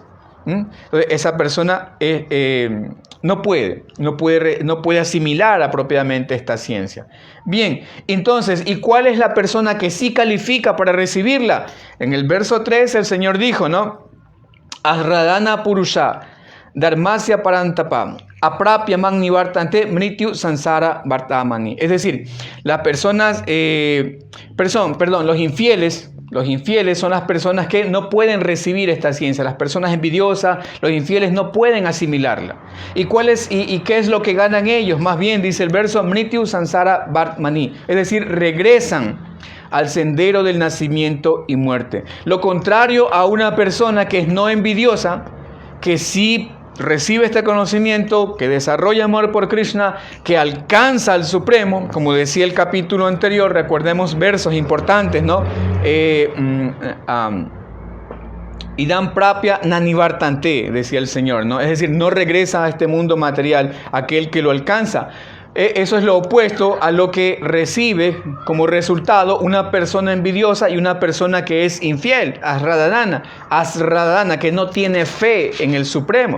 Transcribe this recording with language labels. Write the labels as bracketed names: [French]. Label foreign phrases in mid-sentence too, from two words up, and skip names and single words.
[Spanish] Entonces, esa persona no puede asimilar apropiadamente esta ciencia. Bien, entonces, ¿y cuál es la persona que sí califica para recibirla? En el verso 3 el Señor dijo, ¿no? [Sanskrit] Ahradana Purusha, Dharmasya parantapa, aprapyaman nivartante mrityu sansara vartamani. [Spanish] Es decir, las personas, los infieles son las personas que no pueden recibir esta ciencia. Las personas envidiosas, los infieles no pueden asimilarla. ¿Y qué es lo que ganan ellos? Más bien, dice el verso, [Sanskrit] mrityu sansara vartamani. [Spanish] Es decir, regresan al sendero del nacimiento y muerte. Lo contrario a una persona que es no envidiosa, que sí recibe este conocimiento, que desarrolla amor por Krishna, que alcanza al Supremo, como decía el capítulo anterior, recordemos versos importantes, ¿no? [Sanskrit] Idam prapya nanivartante, [Spanish] decía el Señor, ¿no? Es decir, no regresa a este mundo material aquel que lo alcanza. Eso es lo opuesto a lo que recibe como resultado una persona envidiosa y una persona que es infiel, asradana, que no tiene fe en el Supremo.